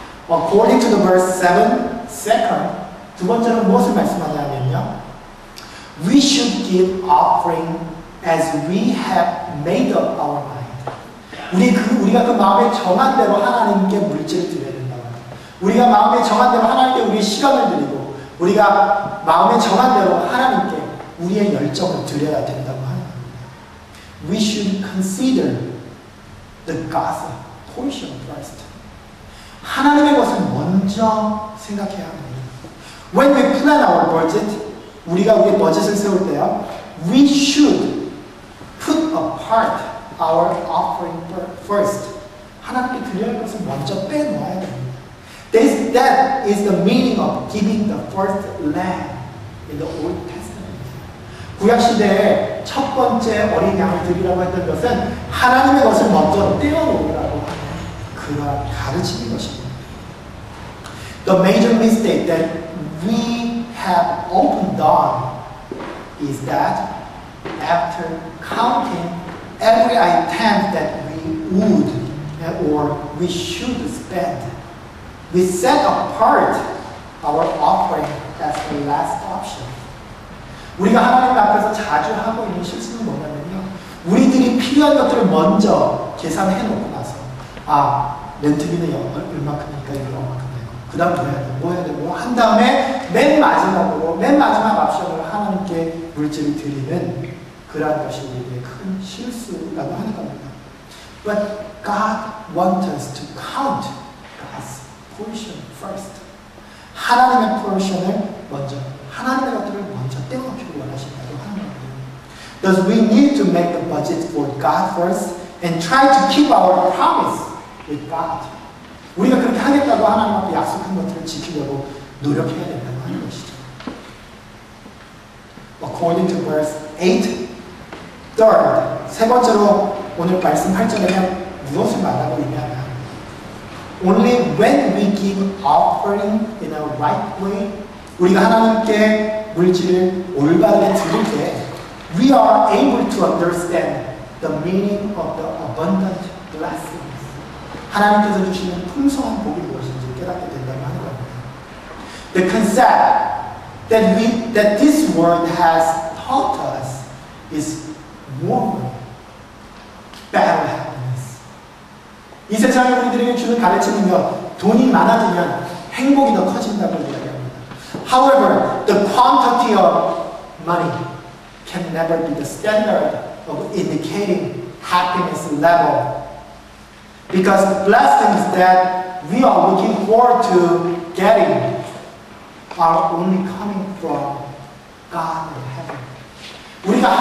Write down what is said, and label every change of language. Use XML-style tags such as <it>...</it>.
<en>According to the verse 7, second,</en> <ko>두 번째는 무엇을 말씀하냐면요.</ko> <en>We should give offering as we have made up our mind.</en> <ko>우리가 그 마음에 정한 대로 하나님께 물질을 드려야 된다고 합니다. 우리가 마음에 정한 대로 하나님께 우리의 시간을 드리고 우리가 마음에 정한 대로 하나님께 우리의 열정을 드려야 된다고 하는 겁니다.</ko> <en>We should consider the God's portion first.</en> <ko>하나님의 것을 먼저 생각해야 합니다.</ko> <en>When we plan our budget,</en> <ko>우리가 우리의 버젯을 세울 때요,</ko> <en>we should put apart our offering first.</en> <ko>하나님께 드려야 할 것을 먼저 빼놓아야 됩니다.</ko> <en>That is the meaning of giving the first lamb in the Old Testament.</en> <ko>구약시대에 첫 번째 어린 양을 드리라고 했던 것은 하나님의 것을 먼저 떼어놓으라고 하는 그런 가르침인 것입니다.</ko> <en>The major mistake that we have often done is that after counting every item that we would or we should spend, we set apart our offering as the last option.</en> <ko>우리가 하나님 앞에서 자주 하고 있는 실수는 뭐냐면요. 우리들이 필요한 것들을 먼저 계산해 놓고 나서 렌트비는 얼마큼이니까 이거 얼마큼 되고 그 다음 뭐 해야 되고 한 다음에 맨 마지막 옵션으로 하나님께 물질을 드리는 그러한 것이 우리의 큰 실수라고 하는 겁니다.</ko> <en>But God wants us to count portion first.</en> <ko>하나님의 portion을 먼저, 하나님의 것들을 먼저 떼어놓기를 원하신다고 하는 거예요.</ko> <en>Thus we need to make the budget for God first and try to keep our promise with God.</en> <ko>우리가 그렇게 하겠다고 하나님 앞에 약속한 것들을 지키려고 노력해야 된다고 하는 것이죠.</ko> <en>According to verse 8, third,</en> <ko>세 번째로 오늘 말씀 8절에는 무엇을 말하고 있냐면</ko> <en>Only when we give offering in a right way,</en> <ko>우리가 하나님께 물질을 올바르게 드릴 때</ko> <en>we are able to understand the meaning of the abundant blessings.</en> <ko>하나님께서 주시는 풍성한 복이 무엇인지 깨닫게 된다고 하는 겁니다.</ko> <en>The concept that this word has taught us is more, better happiness.</en> <ko>이 세상에 우리들에게 주는 가르치는 것, 돈이 많아지면 행복이 더 커진다고 이야기합니다.</ko> <en>However, the quantity of money can never be the standard of indicating happiness level. Because the blessings that we are looking forward to getting are only coming from God in heaven.</en>